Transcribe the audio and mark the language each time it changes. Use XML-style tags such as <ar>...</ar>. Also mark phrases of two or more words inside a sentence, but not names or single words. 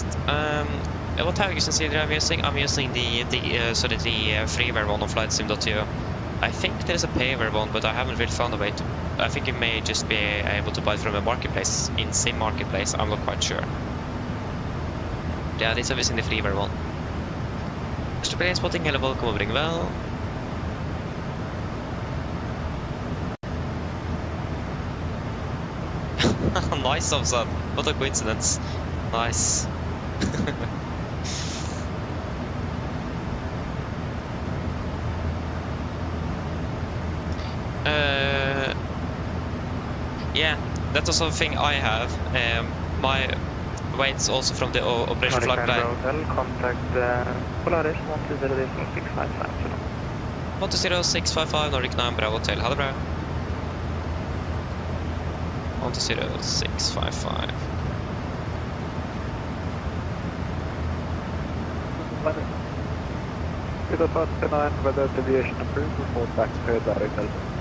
<en>What Haugesund seeder I'm using? I'm using the freeware one on flightsim.to. I think there's a paver one, but I haven't really found a way to... I think you may just be able to buy it from a marketplace, in Sim Marketplace, I'm not quite sure. Yeah, this is in the freeware one. Extra spotting, hele vold kommer bringe vel. Nice, Omsad. What a coincidence. Nice. Yeah, that's also a thing I have. My weights also from the operation flight plan. Contact Polaris 120-655. 120-655 Nordic 9 Bravo Hotel.</en> <no>Ha det bra.</no> <en>120-655. With a pass 9, weather deviation approved, report back to direct Alpha.</en>